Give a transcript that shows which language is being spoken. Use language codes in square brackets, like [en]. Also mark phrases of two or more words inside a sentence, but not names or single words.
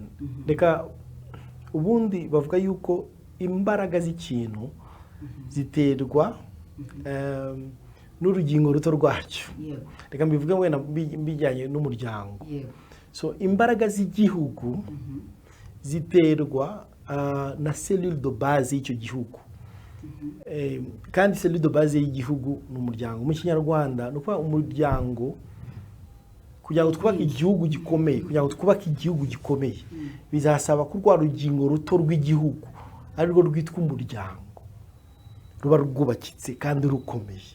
[rw] Reka ubundi bavuga yuko imbaraga z'ikintu ziterwa n'urugingo ruto rwacyo. Reka mbivuge wenda bijyanye n'umuryango. So imbaraga z'igihugu ziterwa na [fr] cellule de base [rw] y'icyo gihugu. Kandi [fr] cellule de base [rw] y'igihugu ni umuryango. Mu Kinyarwanda no kuba umuryango kugira ngo twubake igihugu gikomeye, bizasaba ko rwa rugingo ruto rw'igihugu ari rwo rwitwa umuryango ruba rwubakitse kandi rukomeye.